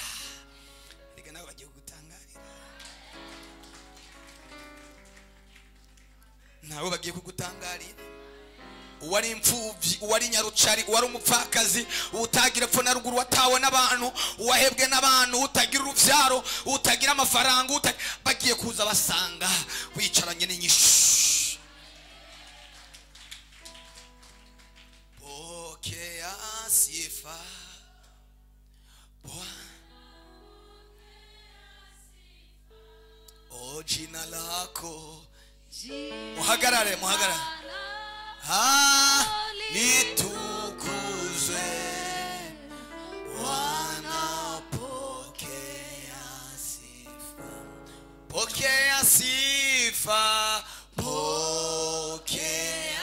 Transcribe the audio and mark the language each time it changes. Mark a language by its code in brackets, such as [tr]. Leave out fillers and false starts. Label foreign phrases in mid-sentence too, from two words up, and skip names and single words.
[rn] Reka nawe bagiye gutangarira. Nawe bagiye kugutangarira. Uwari imfubyi, uwari nyarucari, uwari umupfakazi, utagira epfo na ruguru, watawe n'abantu, uwahebwe n'abantu, utagira uruvyaro, utagira amafaranga, bagiye kuza basanga wicaranye n'inyishu. [sw] Pokea sifa o jina lako. [rn] Muhagarare, muhagarare. [sw] Litukuzwe Bwana, pokea sifa, pokea sifa, pokea.